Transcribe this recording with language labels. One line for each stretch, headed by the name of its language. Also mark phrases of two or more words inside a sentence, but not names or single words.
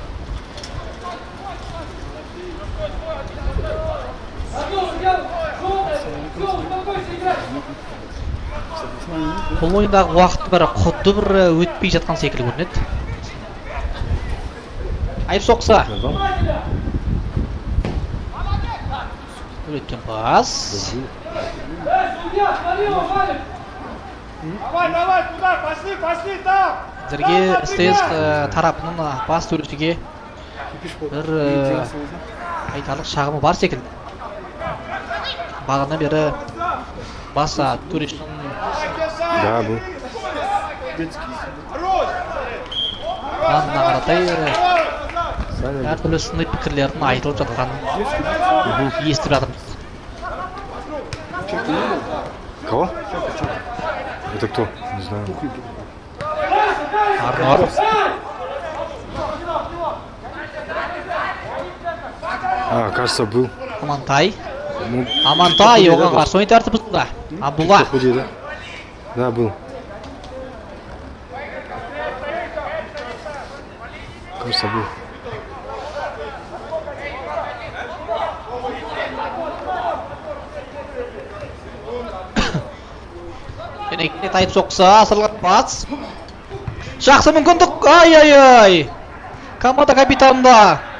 Kazakh: Бұл ойындағы уақыт бір құдды бір өтпей жатқан секілді көрінеді. Айып соқса. Өткен пас.
Russian: Давай, туда, пошли там!
Kazakh: Әзірге СТС тарапының бас төрешіге бір айтарлық шағымы бар секілді. Бағына бері бас төрешінің бағына қаратай әртүрлі сыни пікірлердің айтылып жатқанын естіп жатырмыз.
Russian: Кого? Это кто? Не знаю. Арнор. Кажется, был. Амантай.
Kazakh: Амантай, оған қарсы ойын тәртібі бұзылды.
Russian: Абдулла. Да, был. Кажется, был.
Kazakh: Кенекте тайып соқса, асырылған пас. Жақсы мүмкіндік. Ай-ай-ай. Команда капитанында.